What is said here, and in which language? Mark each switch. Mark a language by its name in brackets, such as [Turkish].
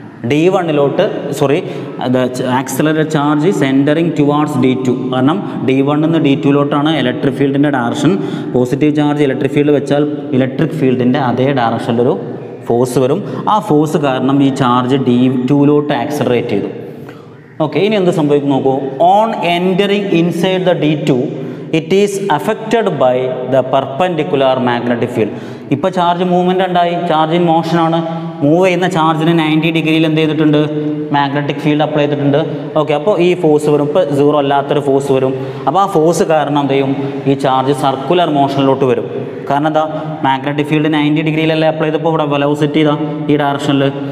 [English] D1ലോട്ട് the accelerated charge is entering towards D2. [Malayalam] കാരണം D1 നിന്ന് D2ലോട്ടാണ് electric ഫീൽഡിൻ്റെ direction. Positive charge electric field വെച്ചാൽ electric ഫീൽഡിൻ്റെ അതേ ഡയറക്ഷനിലൊരു force വരും. ആ ഫോഴ്സ് കാരണം ഈ ചാർജ് D2ലോട്ട് ആക്സലറേറ്റ് ചെയ്തു. ഓക്കെ, ഇനി എന്ത് സംഭവിക്കും നോക്കൂ. [English] On entering inside the D2 it is affected by the perpendicular magnetic field. [Malayalam] ഇപ്പോൾ ചാർജ് മൂവ്മെൻ്റ് ഉണ്ടായി, ചാർജ് ഇൻ മോഷനാണ്. മൂവ് ചെയ്യുന്ന ചാർജിന് 90 ഡിഗ്രിയിൽ എന്ത് ചെയ്തിട്ടുണ്ട്, മാഗ്നറ്റിക് ഫീൽഡ് അപ്ലൈ ചെയ്തിട്ടുണ്ട്. ഓക്കെ, അപ്പോൾ ഈ ഫോഴ്സ് വരും, ഇപ്പോൾ 0 അല്ലാത്തൊരു ഫോഴ്സ് വരും. അപ്പോൾ ആ ഫോഴ്സ് കാരണം എന്ത് ചെയ്യും, ഈ ചാർജ് സർക്കുലർ മോഷനിലോട്ട് വരും. കാരണം എന്താ, മാഗ്നറ്റിക് ഫീൽഡ് 90 ഡിഗ്രിയിലല്ലേ അപ്ലൈ ചെയ്തപ്പോൾ ഇവിടെ വെലോസിറ്റി ഇതാ ഈ ഡയറക്ഷനിൽ.